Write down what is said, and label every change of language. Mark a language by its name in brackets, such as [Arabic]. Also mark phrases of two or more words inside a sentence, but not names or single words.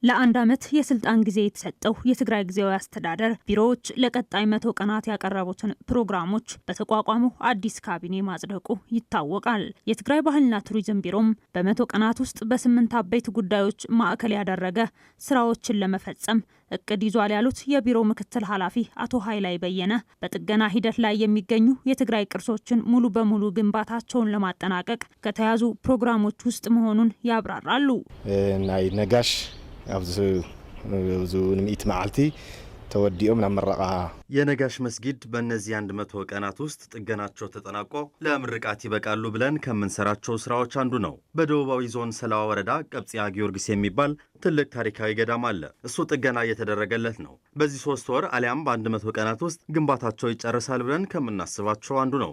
[Amharic] ለአንድ ዓመት የስልጣን ጊዜ የተሰጠው የትግራይ ጊዜያዊ አስተዳደር ቢሮዎች ለቀጣይ 100 ቀናት ያቀረቡትን ፕሮግራሞች በተቋቋመው አዲስ ካቢኔ ማጽደቁ ይታወቃል። የትግራይ ባህልና ቱሪዝም ቢሮም በ100 ቀናት ውስጥ በ8 አበይት ጉዳዮች ማዕከል ያደረገ ስራዎችን ለመፈጸም እቅድ ይዟል ያሉት የቢሮው ምክትል ኃላፊ አቶ ኃይላይ በየነ በጥገና ሂደት ላይ የሚገኙ የትግራይ ቅርሶችን ሙሉ በሙሉ ግንባታቸውን ለማጠናቀቅ ከተያዙ ፕሮግራሞች ውስጥ መሆኑን ያብራራሉ። [Tigrinya] ናይ ነጋሽ ኣብዚ ንምኢት መዓልቲ ተወዲኦም ናብ ምረቃ [Amharic] የነጋሽ መስጊድ በእነዚህ 100 ቀናት ውስጥ ጥገናቸው ተጠናቆ ለምርቃት ይበቃሉ ብለን ከምንሰራቸው ስራዎች አንዱ ነው። በደቡባዊ ዞን ሰላዋ ወረዳ ቀብጽያ ጊዮርጊስ የሚባል ትልቅ ታሪካዊ ገዳም አለ። እሱ ጥገና እየተደረገለት ነው። በዚህ 3 ወር አሊያም በ100 ቀናት ውስጥ ግንባታቸው ይጨርሳል ብለን ከምናስባቸው አንዱ ነው።